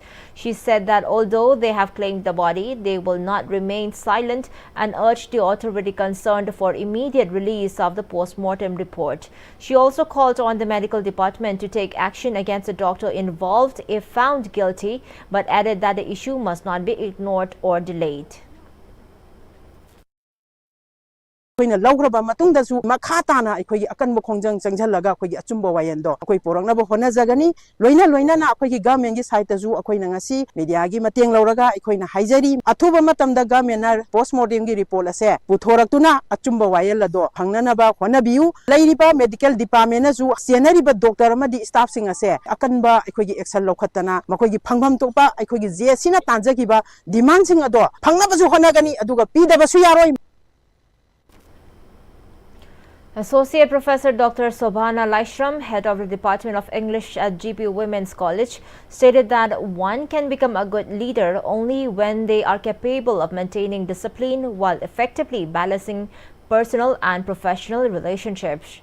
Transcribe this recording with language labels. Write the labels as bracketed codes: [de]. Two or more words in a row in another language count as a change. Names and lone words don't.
[en] She said that although they have claimed the body, they will not remain silent and urged the authority concerned for immediate release of the post-mortem report. She also called on the medical department to take action against the doctor involved if found guilty, but added that the issue must not be ignored or delayed. [mni] Laugraba matungdasu makhatana akhoi akanbo khongjang changjallaga akhoi achumba wayendo akhoi poraknaba honajagani loina na akhoi government gi side tasu akhoi ngasi media gi mateng lauraga akhoi na haijari athuba matamda government na postmortem gi report ase puthoraktuna achumba wayellado phangnanaba honabiu leiriba [en] medical department [mni] na su senariba doctor amadi staff sing ase akanba akhoi gi action lokhatana makhoi gi phangpham topa akhoi gi JSC na tanjagiba demand sing ado phangnabasu honagani aduga pidabasu yaroi. [en] Associate Professor Dr. Sobhana Laishram, head of the Department of English at GP Women's College, stated that one can become a good leader only when they are capable of maintaining discipline while effectively balancing personal and professional relationships.